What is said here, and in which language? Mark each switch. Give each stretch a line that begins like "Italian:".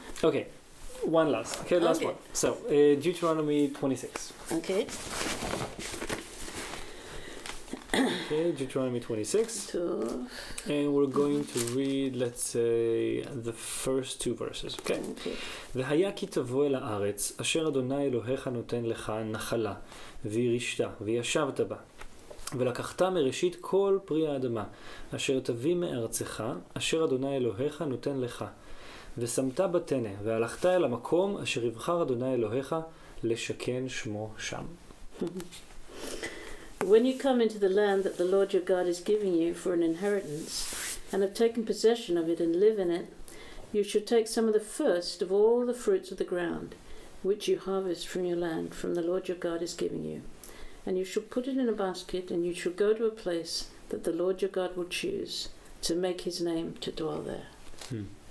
English: Okay. One last. Okay, last Okay. one. So Deuteronomy 26. Okay. Okay, Deuteronomy 26. So, And we're going to read, let's say, the first two verses, okay? okay.
Hebrew: והיה כי תבוא אל הארץ, אשר אדוני אלוהיך נותן לך נחלה, וירשת, וישבת בה. ולקחת מראשית כל פרי האדמה, אשר תביא מארצך, אשר אדוני אלוהיך נותן לך. ושמת בתנה, והלכת אל המקום, אשר יבחר אדוני אלוהיך, לשכן שמו שם.
English: When you come into the land that the Lord your God is giving you for an inheritance, and have taken possession of it and live in it, you shall take some of the first of all the fruits of the ground, which you harvest from your land, from the Lord your God is giving you. And you shall put it in a basket, and you shall go to a place that the Lord your God will choose, to make his name to dwell there.